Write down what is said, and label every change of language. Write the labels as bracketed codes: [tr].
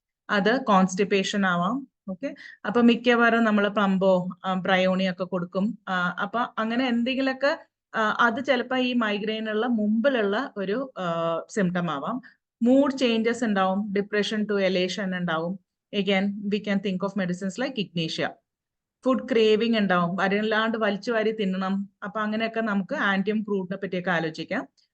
[ml] അത് കോൺസ്റ്റിപ്പേഷൻ ആവാം. ഓക്കെ, അപ്പൊ മിക്കവാറും നമ്മൾ പ്ലംബോ ബ്രയോണി ഒക്കെ കൊടുക്കും. അപ്പൊ അങ്ങനെ എന്തെങ്കിലുമൊക്കെ അത് ചിലപ്പോൾ ഈ മൈഗ്രെയിനുള്ള മുമ്പിലുള്ള ഒരു സിംറ്റം ആവാം. മൂഡ് ചേഞ്ചസ് ഉണ്ടാവും, ഡിപ്രഷൻ ടു എലേഷൻ ഉണ്ടാവും. [en] Again, we can think of medicines like ignatia. [ml] Food craving ഉണ്ടാവും, വരല്ലാണ്ട് വലിച്ചു വാരി തിന്നണം. അപ്പൊ അങ്ങനെയൊക്കെ നമുക്ക് ആന്റിയം ക്രൂഡിനെ പറ്റിയൊക്കെ ആലോചിക്കാം.